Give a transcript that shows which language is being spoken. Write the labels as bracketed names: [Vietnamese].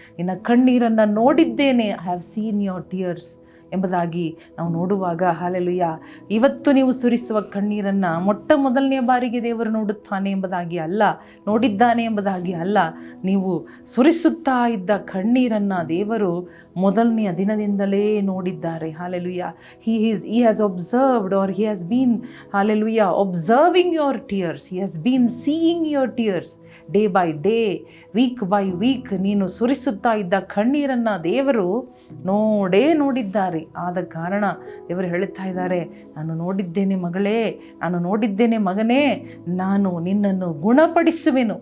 [Kannada] ನಿನ್ನ ಕಣ್ಣೀರನ್ನು ನೋಡಿದ್ದೇನೆ, [English] I have seen your tears [Kannada] ಎಂಬುದಾಗಿ ನಾವು ನೋಡುವಾಗ, ಹಾಲೆಲೂಯ, ಇವತ್ತು ನೀವು ಸುರಿಸುವ ಕಣ್ಣೀರನ್ನು ಮೊಟ್ಟ ಮೊದಲನೆಯ ಬಾರಿಗೆ ದೇವರು ನೋಡುತ್ತಾನೆ ಎಂಬುದಾಗಿ ಅಲ್ಲ, ನೋಡಿದ್ದಾನೆ ಎಂಬುದಾಗಿ ಅಲ್ಲ, ನೀವು ಸುರಿಸುತ್ತಾ ಇದ್ದ ಕಣ್ಣೀರನ್ನು ದೇವರು ಮೊದಲನೆಯ ದಿನದಿಂದಲೇ ನೋಡಿದ್ದಾರೆ. Hallelujah. [English] he has observed, or he has been, hallelujah, observing your tears. He has been seeing your tears day by day, week by week. [Kannada] ನೀನು ಸುರಿಸುತ್ತಾ ಇದ್ದ ಕಣ್ಣೀರನ್ನು ದೇವರು ನೋಡಿದ್ದಾರೆ. ಆದ ಕಾರಣ ದೇವರು ಹೇಳುತ್ತಾ ಇದ್ದಾರೆ, ನಾನು ನೋಡಿದ್ದೇನೆ ಮಗಳೇ, ನಾನು ನೋಡಿದ್ದೇನೆ ಮಗನೇ, ನಾನು ನಿನ್ನನ್ನು ಗುಣಪಡಿಸುವೆನು.